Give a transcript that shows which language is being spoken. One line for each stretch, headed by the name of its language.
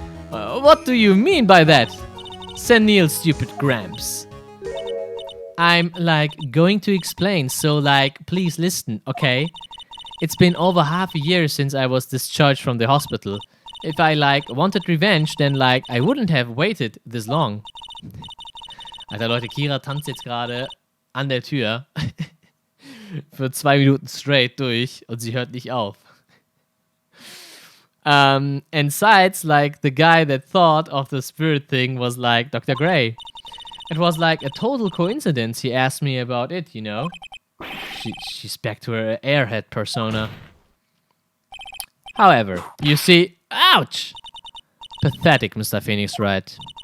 English: What do you mean by that? Senile stupid Gramps. I'm, going to explain, so, please listen, okay? It's been over half a year since I was discharged from the hospital. If I, wanted revenge, then, I wouldn't have waited this long.
German: Alter, Leute, Kira tanzt jetzt gerade an der Tür für 2 Minuten straight durch und sie hört nicht auf.
English: And Sides, the guy that thought of the spirit thing was, Dr. Gray. It was a total coincidence he asked me about it, you know? She's back to her airhead persona. However, you see... Ouch! Pathetic, Mr. Phoenix Wright.